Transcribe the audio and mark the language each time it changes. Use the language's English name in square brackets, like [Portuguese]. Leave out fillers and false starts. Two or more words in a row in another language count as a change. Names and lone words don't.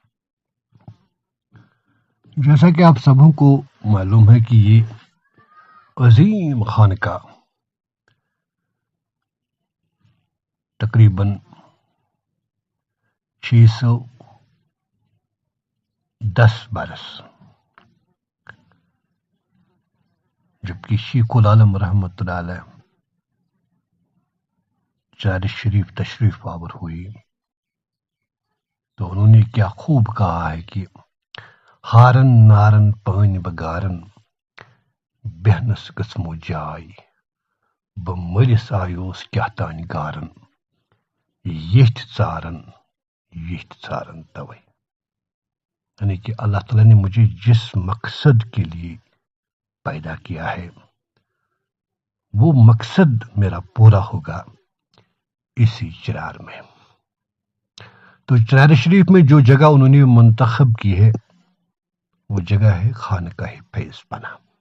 [Urdu] جیسا کہ آپ سبوں کو معلوم ہے کہ یہ عظیم خانقاہ تقریباً 610 برس، جبکہ شیخ العالم رحمۃ اللہ علیہ چرار شریف تشریف آور ہوئی تو انہوں نے کیا خوب کہا ہے کہ [Kashmiri] ہارن نارن پانی بگارن بہنس قسمو جائی، بمرس آیوس کیا تان گارن یتھ ژارن توے، [Urdu] یعنی کہ اللہ تعالیٰ نے مجھے جس مقصد کے لیے پیدا کیا ہے وہ مقصد میرا پورا ہوگا اسی چرار میں۔ تو چرار شریف میں جو جگہ انہوں نے منتخب کی ہے وہ جگہ ہے خانقاہ فیض پناہ۔